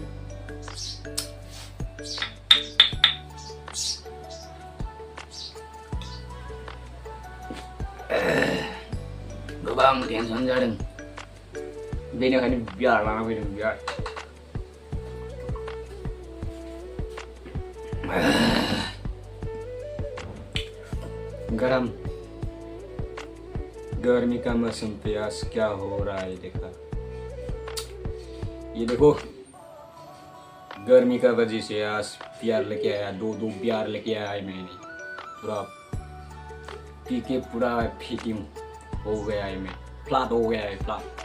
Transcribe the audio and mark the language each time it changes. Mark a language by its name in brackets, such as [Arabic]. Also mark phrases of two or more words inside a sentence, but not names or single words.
[Bodo] गोबां टेनसन जादों बेनिखायनो बियार लाना फैदों बियार गरम [Hindi] गर्मी का मौसम पे आज क्या हो रहा है देखा ये देखो गर्मी का वजह से आज प्यार लेके आया दो प्यार लेके आया मैंने पूरा पी के पूरा फिटिंग हो गया है मैं फ्लैट हो गया है फ्लैट